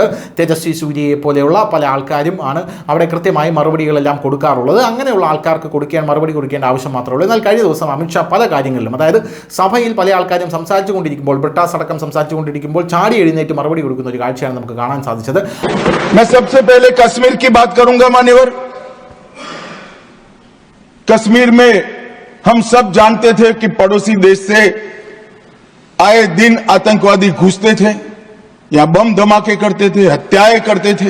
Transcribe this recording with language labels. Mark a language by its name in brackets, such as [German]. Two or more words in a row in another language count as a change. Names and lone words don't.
[Malayalam] തേജസ്വി സൂര്യയെ പോലെയുള്ള പല ആൾക്കാരും ആണ് അവിടെ കൃത്യമായി മറുപടികളെല്ലാം കൊടുക്കാറുള്ളത്. അങ്ങനെയുള്ള ആൾക്കാർക്ക് മറുപടി കൊടുക്കേണ്ട ആവശ്യം മാത്രമേ ഉള്ളൂ. എന്നാൽ കഴിഞ്ഞ ദിവസം അമിത്ഷാ പല കാര്യങ്ങളിലും, അതായത് സഭയിൽ പല ആൾക്കാരും സംസാരിച്ചുകൊണ്ടിരിക്കുമ്പോൾ, ബ്രിട്ടാസ് അടക്കം സംസാരിച്ചുകൊണ്ടിരിക്കുമ്പോൾ ചാടി എഴുന്നേറ്റ് മറുപടി കൊടുക്കുന്ന ഒരു കാഴ്ചയാണ് നമുക്ക് കാണാൻ സാധിച്ചത്. [Hindi] मैं सबसे पहले कश्मीर की बात करूंगा मान्यवर। कश्मीर में हम सब जानते थे कि पड़ोसी देश से आए दिन आतंकवादी घुसते थे, यहां बम धमाके करते थे, हत्याएं करते थे।